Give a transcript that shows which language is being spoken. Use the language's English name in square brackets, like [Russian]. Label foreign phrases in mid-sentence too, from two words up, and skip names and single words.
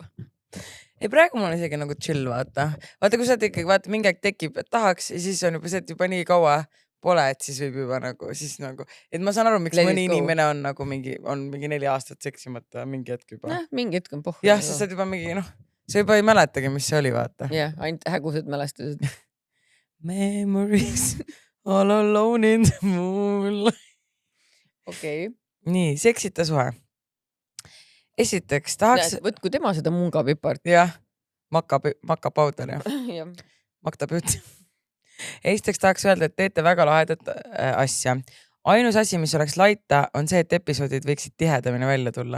[Estonian] Ei, praegu mul on isegi nagu chill, vaata. Vaata, kui sa ikkagi, vaata, mingi aeg tekib, et tahaks ja siis on juba see, et juba nii kaua pole, et siis võib juba nagu, siis nagu, et ma saan aru, miks mõni inimene on nagu mingi 4 aastat seksimata mingi hetk juba. Mingi hetk on pohhu. Jah, sa juba mingi, sa juba ei mäletagi, mis see oli, vaata. Jah, ainult hägused mälestused. [English] Memories all alone in the moonlight. [Estonian] Okei. Nii, seksita suhe. Esiteks tahaks... Võtku tema seda munga pipart. Jah, [English] maka powder, [Estonian] jah. Makta beauty. Esiteks tahaks öelda, et teete väga lahedat asja. Ainus asi, mis oleks laita, on see, et episoodid võiksid tihedamini välja tulla.